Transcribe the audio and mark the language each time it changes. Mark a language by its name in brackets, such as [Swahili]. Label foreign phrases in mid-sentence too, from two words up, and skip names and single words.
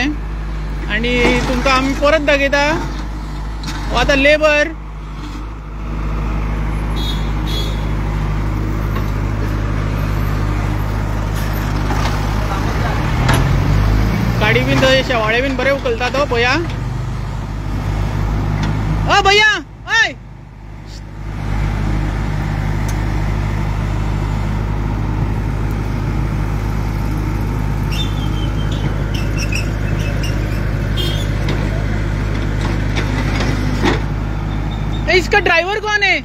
[Konkani] आणि तुमकां आमी परत दाखयता हो आता लेबर गाडी बीन थंय शेवाळे बीन बरे उखलता तो भैया। [Hindi] भैया हय इसका ड्राइवर कौन है?